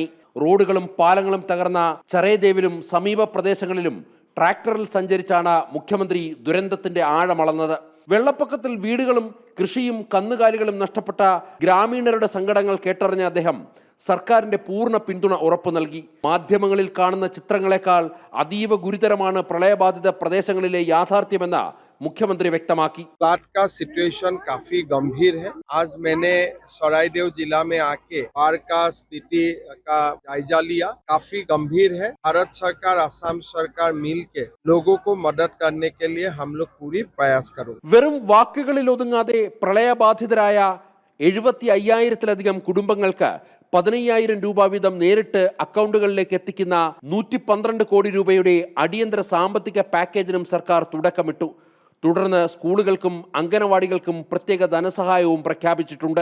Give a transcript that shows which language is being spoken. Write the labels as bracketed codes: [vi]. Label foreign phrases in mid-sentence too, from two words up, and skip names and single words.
[ml] റോഡുകളും പാലങ്ങളും തകർന്ന ചറൈദേവിലും സമീപ പ്രദേശങ്ങളിലും ട്രാക്ടറിൽ സഞ്ചരിച്ചാണ് മുഖ്യമന്ത്രി ദുരന്തത്തിന്റെ ആഴമളന്നത്. വെള്ളപ്പൊക്കത്തിൽ വീടുകളും കൃഷിയും കന്നുകാലികളും നഷ്ടപ്പെട്ട ഗ്രാമീണരുടെ സങ്കടങ്ങൾ കേട്ടറിഞ്ഞ അദ്ദേഹം സർക്കാരിന്റെ പൂർണ്ണ പിന്തുണ ഉറപ്പു നൽകി. മാധ്യമങ്ങളിൽ കാണുന്ന ചിത്രങ്ങളെക്കാൾ അതീവ ഗുരുതരമാണ് പ്രളയബാധിത പ്രദേശങ്ങളിലെ യാഥാർത്ഥ്യമെന്ന് മുഖ്യമന്ത്രി വ്യക്തമാക്കി। [hi] बाढ़ का सिचुएशन काफी गंभीर है। आज मैंने सरायदेव जिला में आके बाढ़ का स्थिति का जायजा लिया। काफी गंभीर है। भारत सरकार, असम सरकार मिल के लोगों को मदद करने के लिए हम लोग पूरी प्रयास करेंगे। [ml] വെറും വാക്കുകളിൽ ഒതുങ്ങാതെ പ്രളയബാധിതരായ 75,000-ലധികം കുടുംബങ്ങൾക്ക് 15,000 രൂപ വീതം നേരിട്ട് അക്കൗണ്ടുകളിലേക്ക് എത്തിക്കുന്ന 112 കോടി രൂപയുടെ അടിയന്തര സാമ്പത്തിക പാക്കേജിനും സർക്കാർ തുടക്കമിട്ടു. തുടർന്ന് സ്കൂളുകൾക്കും അംഗനവാടികൾക്കും പ്രത്യേക ധനസഹായവും പ്രഖ്യാപിച്ചിട്ടുണ്ട്.